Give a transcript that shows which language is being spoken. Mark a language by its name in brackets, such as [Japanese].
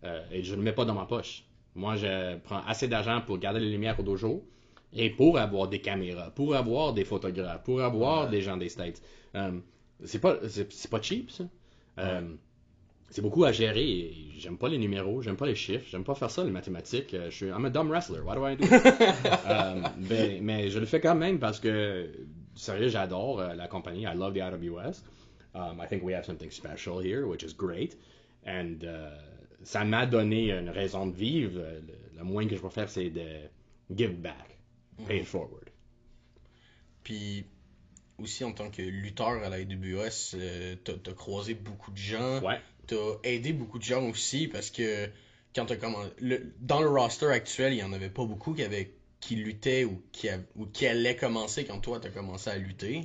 [French] et je ne le mets pas dans ma poche. Moi, je prends assez d'argent pour garder les lumières au dojo et pour avoir des caméras, pour avoir des photographes, pour avoir des gens des States. C'est pas cheap, ça. C'est beaucoup à gérer et j'aime pas les numéros, j'aime pas les chiffres, j'aime pas faire ça, les mathématiques. [English] I'm a dumb wrestler, why do I do it? [French] Mais je le fais quand même parce que, sérieux, j'adore la compagnie, [English] I love the IWS. I think we have something special here, which is great. [French] And ça m'a donné une raison de vivre. Le moins que je peux faire, c'est de [English] give back, pay it forward. [French] Puis aussi en tant que lutteur à la AWS, t'as croisé beaucoup de gens. Ouais. T'as aidé beaucoup de gens aussi parce que quand t'as commencé, dans le roster actuel, il y en avait pas beaucoup qui luttaient ou qui allaient commencer quand toi t'as commencé à lutter.